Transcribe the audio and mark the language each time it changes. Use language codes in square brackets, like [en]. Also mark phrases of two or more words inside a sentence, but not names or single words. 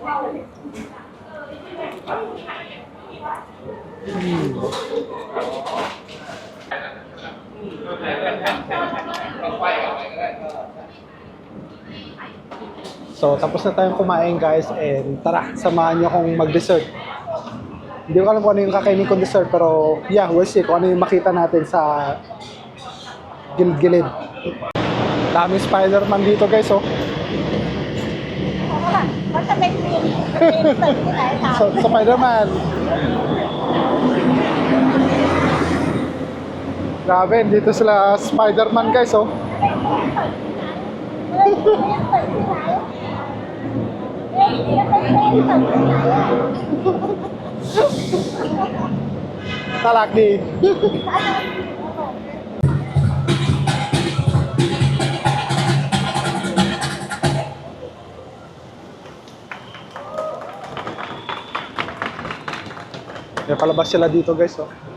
[tl] So, tapos na tayong kumain guys and tara, samahan niyo akong mag-dessert. Hindi ko alam kung ano yung kakainin kong dessert pero [en] yeah, we'll see [tl] kung ano yung makita natin sa gilid-gilid. Daming Spider-Man dito guys oh. [th] เขาจะเป็นทีมตึกที่ไหนถาม [tl] So, Spider-Man. Grabe, dito sila Spider-Man guys oh. [th] เฮ้ยตึกที่ไหนเฮ้ยตึกที่ไหน [tl] Talak di. May palabas sila dito guys oh.